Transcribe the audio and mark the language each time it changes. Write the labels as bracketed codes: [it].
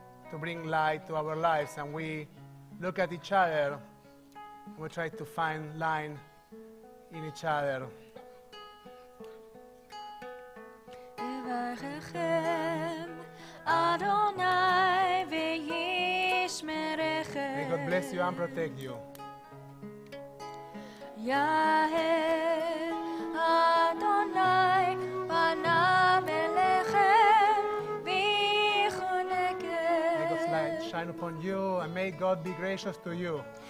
[en] to bring light to our lives, and we look at each other and we try to find light in each other. [he] יברככם אדוני וישמרכם. [en] May God bless you and protect you. [he] יהל אדוני פניו אליכם ויחונכם. [en] May God's light shine upon you, and may God be gracious to you.